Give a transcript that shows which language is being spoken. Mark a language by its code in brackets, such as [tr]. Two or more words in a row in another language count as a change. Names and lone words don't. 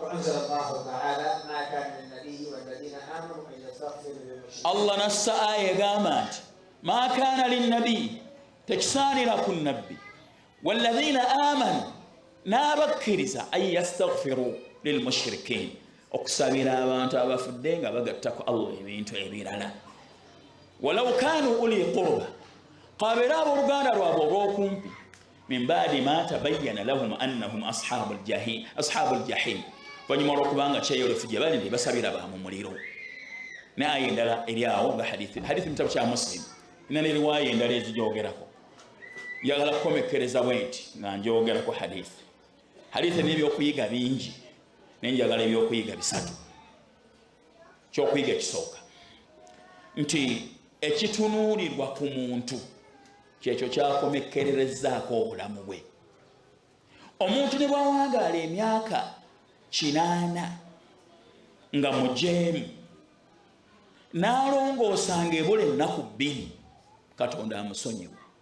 [lg] Allah nassa aya egamba nti [ar] ما كان للنبي [lg] tekisaanira ku nabbi [ar] والذين آمنوا [lg] n'abakkiriza [ar] أن يستغفروا للمشركين [lg] okusabira abantu abafudde nga bagattako Allah ebintu ebirala [ar] ولو كانوا أولي قربى [lg] qabeera abooluganda lwabwe olw'okumpi [ar] من بعد ما تبين لهم أنهم أصحاب الجحيم [lg] vanyuma olw'okubanga kyeyolefu gye bali ne basabira ba mu muliro ne aya endala eri awo nga hadithi mu kitabu kya Muslim ina ne riwaya endala ezigyogerako njagala kukomekkereza bwenti nga njogerako hadithi n'ebyokuyiga bingi nenjagala ebyokuyiga bisatu kyokuyiga ekisooka nti ekitunuulirwa ku muntu kyekyo kyakomekkererezaako obulamu bwe omuntu ne bwawangaala emyaka 80 nga mujeemu n'alongoosanga ebula ennaku 2 Katonda amusonyiwa